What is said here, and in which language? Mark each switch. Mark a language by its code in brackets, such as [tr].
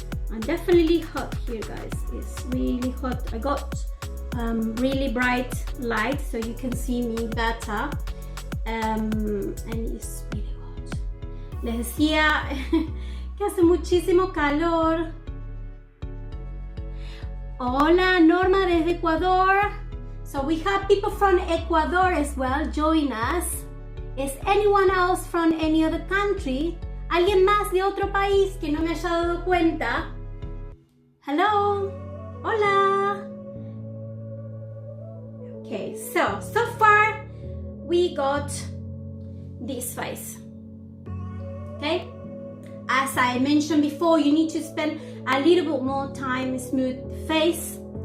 [en] I'm definitely hot here, guys. It's really hot. I got really bright light so you can see me better. And it's really hot. [es] Les decía que hace muchísimo calor. Hola, Norma desde Ecuador. [en] So we have people from Ecuador as well join us. Is anyone else from any other country? [es] ¿Alguien más de otro país que no me haya dado cuenta? [en] Hello. Hola. Okay, so far we got this face. Okay, as I mentioned before, you need to spend a little bit more time smooth the face.